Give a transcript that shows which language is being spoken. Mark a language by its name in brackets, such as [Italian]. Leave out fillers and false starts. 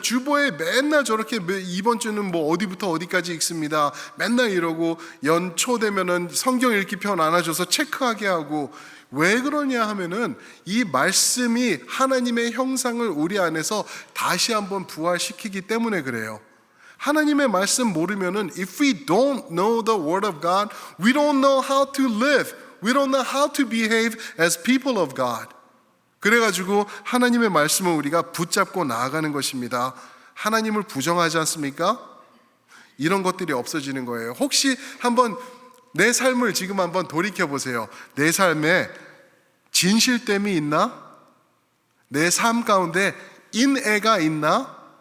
[Korean] 주보에 맨날 저렇게 이번 주는 뭐 어디부터 어디까지 읽습니다, 맨날 이러고 연초 되면은 성경 읽기 편 안아줘서 체크하게 하고. 왜 그러냐 하면은 이 말씀이 하나님의 형상을 우리 안에서 다시 한번 부활시키기 때문에 그래요. 하나님의 말씀 모르면은 [English] if we don't know the word of God, we don't know how to live. We don't know how to behave as people of God. [Korean] 그래가지고 하나님의 말씀을 우리가 붙잡고 나아가는 것입니다. 하나님을 부정하지 않습니까? 이런 것들이 없어지는 거예요. 혹시 한번 내 삶을 지금 한번 돌이켜 보세요. 내 삶에 진실됨이 있나? 내 삶 가운데 인애가 있나?